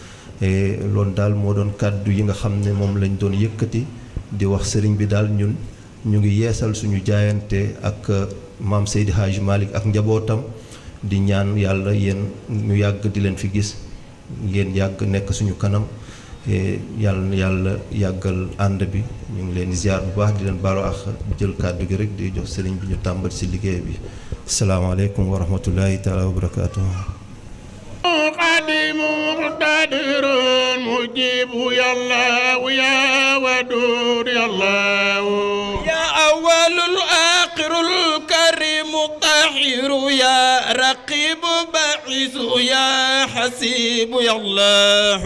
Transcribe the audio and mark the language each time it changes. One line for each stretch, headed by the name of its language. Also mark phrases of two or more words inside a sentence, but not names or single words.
Wolof: loolu daal moo doon kàddu yi nga xam ne moom lañ doon yëkkati di wax sëriñ bi daal ñun ñu ngi yeesal suñu jaayante ak maam Seydi Hadji Malick ak njabootam di ñaan yàlla yéen ñu yàgg di leen fi gis ngeen yàgg nekk suñu kanam yàlla na yàlla yàggal ànd bi ñu ngi leen di ziar bu baax di leen baalu ak jël kàddu gi rek di jox sëriñ bi ñu tàmbali si liggéey bi
Arabic: السلام عليكم ورحمة الله تعالى وبركاته قديم مقتدر مجيب يا الله يا ودود يا الله يا أول الآخر الكريم الطاهر يا رقيب باعث يا حسيب يا الله